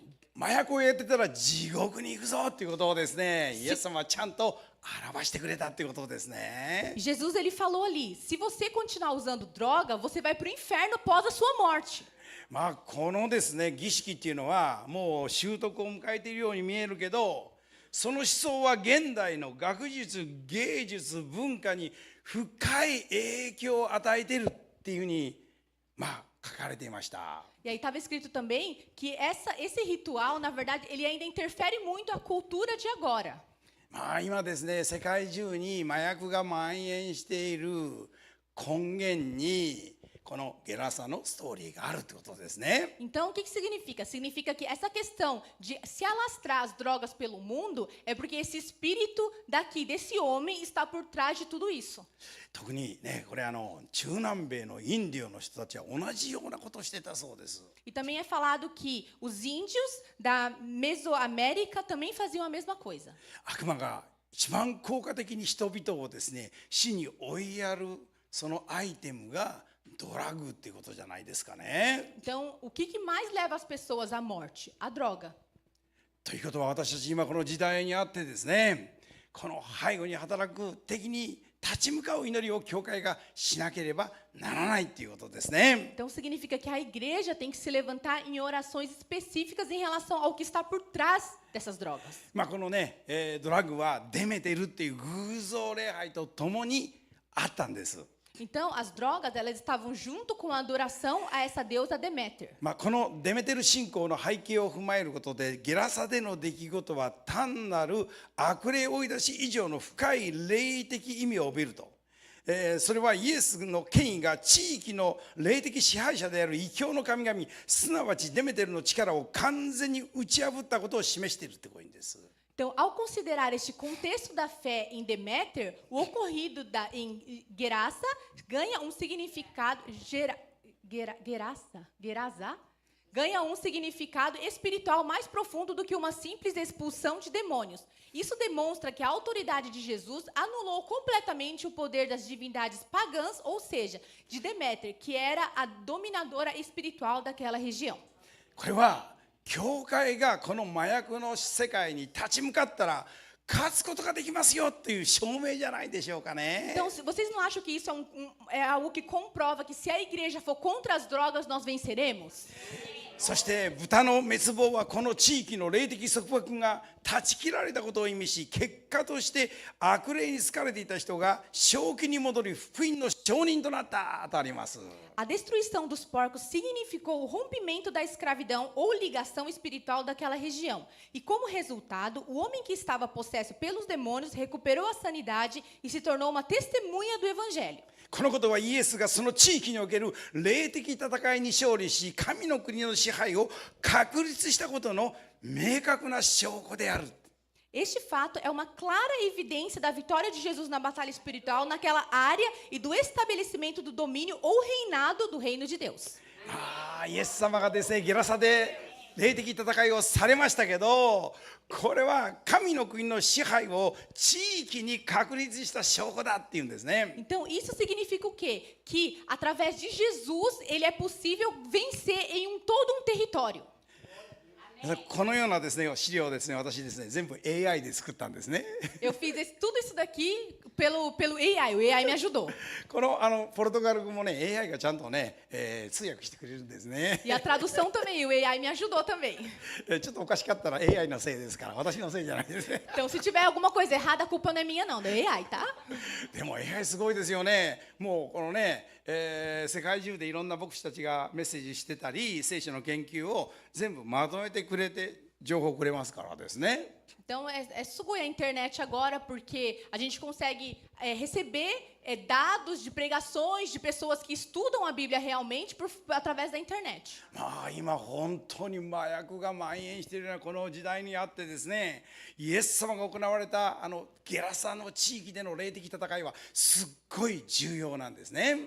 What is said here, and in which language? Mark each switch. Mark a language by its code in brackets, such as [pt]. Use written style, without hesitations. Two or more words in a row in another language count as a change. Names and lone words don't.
[ja] 麻薬をやってたら地獄に行くぞっていうことをですね、イエス様はちゃんと表してくれたっていうことですね。 [pt] E Jesus, ele falou ali, se você continuar usando droga, você vai para o inferno após a sua morte. [ja] このですね儀式っていうのはもう習得を迎えているように見えるけど、その思想は現代の学術芸術文化に深い影響を与えているっていうふうに書かれていました。 [pt] E aí estava escrito também que esse ritual, na verdade, ele ainda interfere muito a cultura de agora. [ja] 今ですね、世界中に麻薬が蔓延している根源にこのゲラサのストーリーがあるってことですね。 [pt] Então, o que significa? Significa que essa questão de se alastrar as drogas pelo mundo é porque esse espírito daqui, desse homem, está por trás de tudo isso. [ja] 特にね、これ中南米のインディオの人たちは同じようなことをしてたそうです。 [pt] E também é falado que os índios da Mesoamérica também faziam a mesma coisa. [ja] 悪魔が一番効果的に人々をですね、死に追いやるそのアイテムがドラッグっていうことじゃないですかね。 [pt] Então, o que mais leva as pessoas à morte? A droga. [ja] ということは私たち今この時代にあってですね、この背後に働く敵に立ち向かう祈りを教会がしなければならないっていうことですね。 [pt] Então, significa que a igreja tem que se levantar em orações específicas em relação ao que está por trás dessas drogas. [ja] このね、ドラッグはデメテルっていう偶像礼拝とともにあったんです。 [pt] Então, as drogas, elas estavam junto com a adoração a essa deusa Deméter. [ja] このデメテル信仰の背景を踏まえることで、ゲラサでの出来事は単なる悪霊追い出し以上の深い霊的意味を帯びると。それはイエスの権威が地域の霊的支配者である異教の神々、すなわちデメテルの力を完全に打ち破ったことを示しているってことです。 [pt] Então, ao considerar este contexto da fé em Deméter, o ocorrido em Gerasa ganha um significado Gerasa ganha um significado espiritual mais profundo do que uma simples expulsão de demônios. Isso demonstra que a autoridade de Jesus anulou completamente o poder das divindades pagãs, ou seja, de Deméter, que era a dominadora espiritual daquela região. [ja] これは教会がこの麻薬の世界に立ち向かったら勝つことができますよっていう証明じゃないでしょうかね。 [pt] Então, vocês não acham que isso é algo que comprova que se a igreja for contra as drogas, nós venceremos? [ja] そして豚の滅亡はこの地域の霊的束縛が断ち切られたことを意味し、結果として悪霊に疲れていた人が正気に戻り福音の証人となったとあります。 [pt] A destruição dos porcos significou o rompimento da escravidão ou ligação espiritual daquela região. E como resultado, o homem que estava possesso pelos demônios recuperou a sanidade e se tornou uma testemunha do evangelho. [ja] このことはイエスがその地域における霊的戦いに勝利し、神の国の支配を確立したことの明確な証拠である。 [pt] Este fato é uma clara evidência da vitória de Jesus na batalha espiritual naquela área e do estabelecimento do domínio ou reinado do reino de Deus. [ja] イエス様がですね、ゲラサで霊的戦いをされましたけど、これは神の国の支配を地域に確立した証拠だっていうんですね。 [pt] Então, isso significa o quê? Que, através de Jesus, ele é possível vencer em todo um território. [ja] このようなですね、資料をですね、私ですね、全部 AI で作ったんですね。 [pt] Eu fiz tudo isso daqui pelo AI, o AI me ajudou. [ja] このポルトガル語もね、AI がちゃんとね、通訳してくれるんですね。 [pt] E a tradução também, o AI me ajudou também. [ja] ちょっとおかしかったら AI のせいですから、私のせいじゃないですね。 [pt] Então, se tiver alguma coisa errada, a culpa não é minha não, é AI, tá? [ja] でも AI すごいですよね。もうこのね、世界中でいろんな牧師たちがメッセージしてたり、聖書の研究を全部まとめてくれて情報をくれますからですね。 [pt] Então, é sugoi a internet agora, porque a gente consegue receber dados de pregações de pessoas que estudam a Bíblia realmente através da internet. [ja] 今本当に麻薬が蔓延しているようなこの時代にあってですね、イエス様が行われたゲラサの地域での霊的戦いはすっごい重要なんですね。